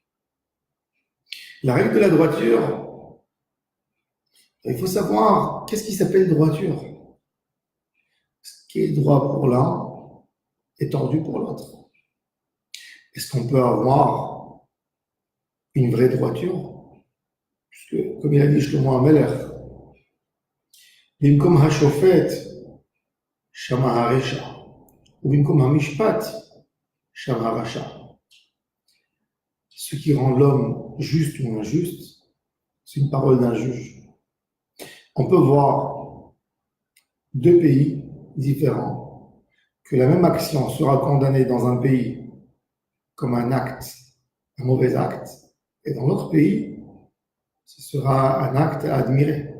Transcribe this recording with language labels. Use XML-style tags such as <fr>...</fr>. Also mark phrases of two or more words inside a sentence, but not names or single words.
<fr>La règle de la droiture, il faut savoir qu'est-ce qui s'appelle droiture. Ce qui est droit pour l'un est tordu pour l'autre. Est-ce qu'on peut avoir une vraie droiture? Puisque, comme il a dit Shlomo HaMelech,</fr> <he>במקום השופט שמה הרשע. ומקום המשפט, שמה הרשע.</he> <fr>Ce qui rend l'homme juste ou injuste, c'est une parole d'un juge. On peut voir deux pays différents, que la même action sera condamnée dans un pays comme un acte, un mauvais acte, et dans l'autre pays, ce sera un acte à admirer.</fr>